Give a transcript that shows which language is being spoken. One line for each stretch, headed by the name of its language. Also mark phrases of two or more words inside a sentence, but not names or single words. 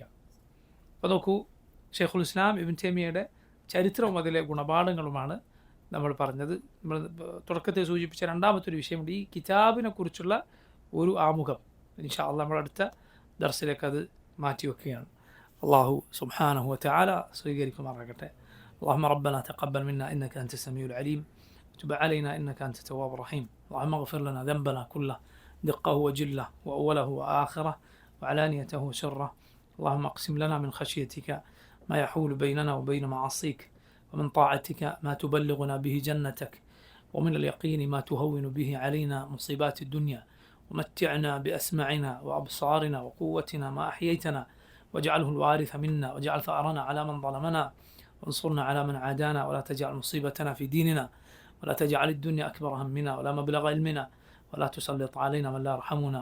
Malayalam: അപ്പോൾ നോക്കൂ, ഷെയ്ഖുൽ ഇസ്ലാം ഇബ്നു തൈമിയ്യയുടെ ചരിത്രവും അതിലെ ഗുണപാഠങ്ങളുമാണ് നമ്മൾ പറഞ്ഞത്. നമ്മൾ തുടക്കത്തിൽ സൂചിപ്പിച്ച രണ്ടാമത്തെ ഒരു വിഷയമുണ്ട്, ഈ കിതാബിനെ കുറിച്ചുള്ള ഒരു ആമുഖം.
Arabic: إن شاء الله
Malayalam: നമ്മൾ അടുത്ത ദർസിലേക്ക് അത് മാറ്റിവെക്കുകയാണ്.
Arabic: الله سبحانه وتعالى
Malayalam: സ്വീകരിക്കുമാറാകട്ടെ.
Arabic: اللهم ربنا تقبل منا إنك أنت السميع العليم وتب علينا إنك أنت التواب الرحيم. اللهم اغفر لنا ذنبنا كله دقه وجله وأوله وآخره وعلانيته وسره. اللهم اقسم لنا من خشيتك ما يحول بيننا وبين معاصيك، ومن طاعتك ما تبلغنا به جنتك، ومن اليقين ما تهون به علينا مصيبات الدنيا، ومتعنا بأسماعنا وأبصارنا وقوتنا ما أحييتنا، واجعله الوارث منا، واجعل ثأرنا على من ظلمنا، وانصرنا على من عادانا، ولا تجعل مصيبتنا في ديننا، ولا تجعل الدنيا أكبر همنا ولا مبلغ علمنا، ولا تسلط علينا من لا يرحمنا.